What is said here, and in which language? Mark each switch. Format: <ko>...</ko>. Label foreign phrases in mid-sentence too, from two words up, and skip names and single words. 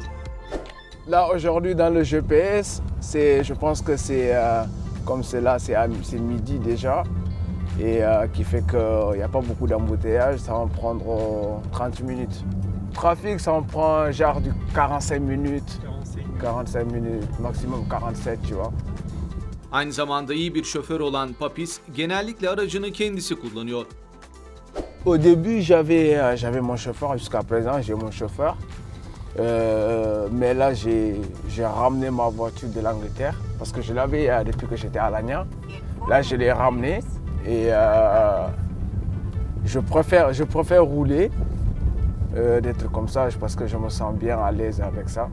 <fr>Là aujourd'hui dans le GPS, je pense que c'est comme c'est là, c'est midi déjà et qui fait qu'il n'y a pas beaucoup d'embouteillage, ça va me prendre 30 minutes. Trafic, ça me prend genre du 45 minutes, 45 minutes, maximum 47, tu vois.</fr> <tr>Aynı zamanda iyi bir şoför olan Papis genellikle aracını kendisi kullanıyor.</tr> <fr>Au début, j'avais mon chauffeur, jusqu'à présent j'ai mon chauffeur. Mais là, j'ai ramené ma voiture de l'Angleterre parce que je l'avais depuis que j'étais à Lannion. Là, je l'ai ramené et je préfère rouler des trucs comme ça parce que je me sens bien à l'aise avec ça.</fr>